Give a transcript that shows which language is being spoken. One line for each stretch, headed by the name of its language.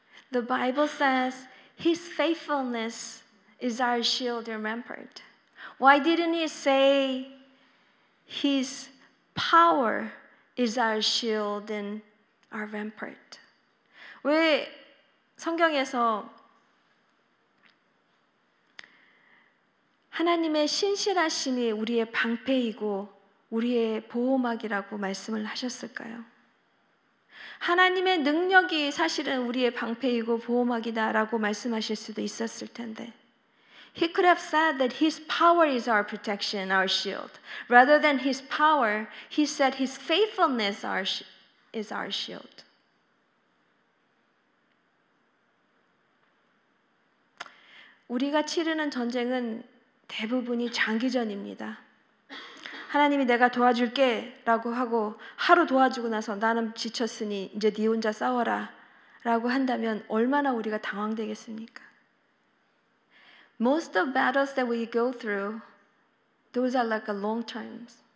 English: The Bible says His faithfulness is our shield and rampart. Why didn't He say His power is our shield and our rampart?
Korean: 왜 성경에서 하나님의 신실하심이 우리의 방패이고 우리의 보호막이라고 말씀을 하셨을까요? 하나님의 능력이 사실은 우리의 방패이고 보호막이다라고 말씀하실 수도 있었을 텐데
English: He could have said that His power is our protection, our shield. Rather than His power, He said His faithfulness is our shield.
Korean: 우리가 치르는 전쟁은 대부분이 장기전입니다. 하나님이 내가 도와줄게 라고 하고 하루 도와주고 나서 나는 지쳤으니 이제 네 혼자 싸워라 라고 한다면 얼마나 우리가 당황되겠습니까?
English: Most of battles that we go through, those are like a long terms.